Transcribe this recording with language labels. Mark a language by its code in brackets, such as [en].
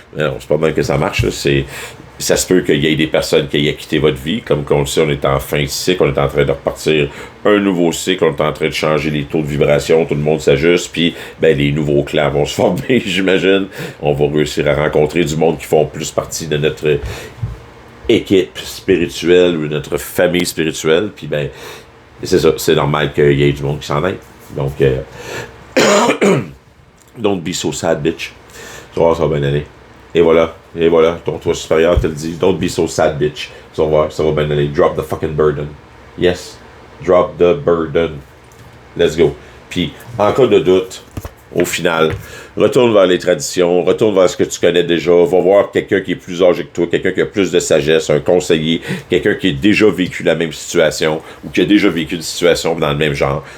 [fr] Non, c'est pas mal que ça marche, là. Ça se peut qu'il y ait des personnes qui aient quitté votre vie, comme on le sait, on est en fin de cycle, on est en train de repartir un nouveau cycle, on est en train de changer les taux de vibration, tout le monde s'ajuste, puis les nouveaux clans vont se former, j'imagine. On va réussir à rencontrer du monde qui font plus partie de notre équipe spirituelle ou notre famille spirituelle, puis c'est ça, c'est normal qu'il y ait du monde qui s'en aille. [en] Donc, don't be so sad, bitch. [fr] Tu vas voir, ça va bien aller. Et voilà, ton toit supérieur te le dit. [en] Don't be so sad, bitch. [fr] Tu vas voir, ça va bien aller. [en] Drop the fucking burden. Yes, drop the burden. Let's go. [fr] Puis, en cas de doute, au final, retourne vers les traditions, retourne vers ce que tu connais déjà, va voir quelqu'un qui est plus âgé que toi, quelqu'un qui a plus de sagesse, un conseiller, quelqu'un qui a déjà vécu la même situation ou qui a déjà vécu une situation dans le même genre.